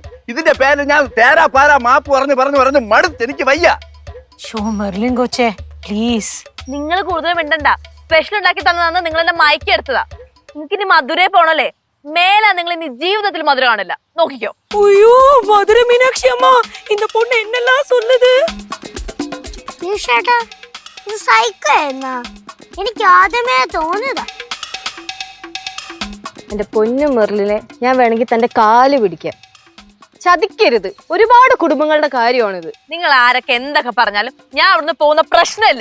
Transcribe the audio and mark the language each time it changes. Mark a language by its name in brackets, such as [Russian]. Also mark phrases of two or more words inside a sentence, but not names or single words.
[Malayalam] ഇതിന്റെ പേര് ഞാൻ തേരാ പാരാ മാപ്പ് പറഞ്ഞു മടുത്ത് എനിക്ക് വയ്യ. മെർലിൻ കൊച്ചേ പ്ലീസ്. നിങ്ങൾ കൂടുതൽ മിണ്ടണ്ട. സ്പെഷ്യൽ ഉണ്ടാക്കി തന്നതാന്ന് നിങ്ങൾ എന്നെ മയക്കി എടുത്തതാ. നിങ്ങൾക്ക് ഇനി മധുരയിൽ പോണല്ലേ? മേലാ നിങ്ങൾ ഇനി ജീവിതത്തിൽ മധുര കാണില്ല. നോക്കിക്കോ. അയ്യോ മധുര മീനാക്ഷി അമ്മ, [Tamil] இந்த பொண்ணு என்னெல்லாம் சொல்லுது? [Malayalam] ഇത് സൈക്കോ എന്നാ എനിക്ക് ആദ്യമേ തോന്നിയതാ. എന്റെ പൊന്നു മെർലിനെ ഞാൻ വേണമെങ്കിൽ തന്റെ കാല് പിടിക്കാം. ചതിക്കരുത്. ഒരുപാട് കുടുംബങ്ങളുടെ കാര്യമാണിത്. നിങ്ങൾ ആരൊക്കെ എന്തൊക്കെ പറഞ്ഞാലും ഞാൻ അവിടുന്ന് പോകുന്ന പ്രശ്നമില്ല.